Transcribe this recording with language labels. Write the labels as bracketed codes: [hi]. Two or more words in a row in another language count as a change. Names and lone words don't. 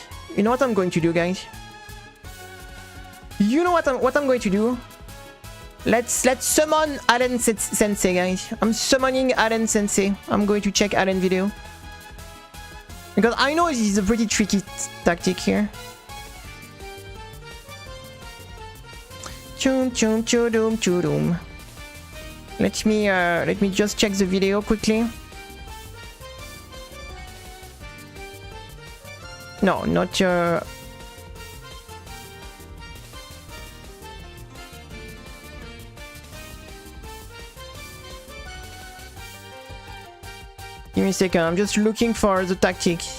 [en] You know what I'm going to do, guys? You know what I'm going to do? Let's summon Allen Sensei, guys. I'm summoning Allen Sensei. I'm going to check Allen video. Because I know this is a pretty tricky tactic here. Chum chum chudum chudum. Let me just check the video quickly. No, not Give me a second, I'm just looking for the tactics.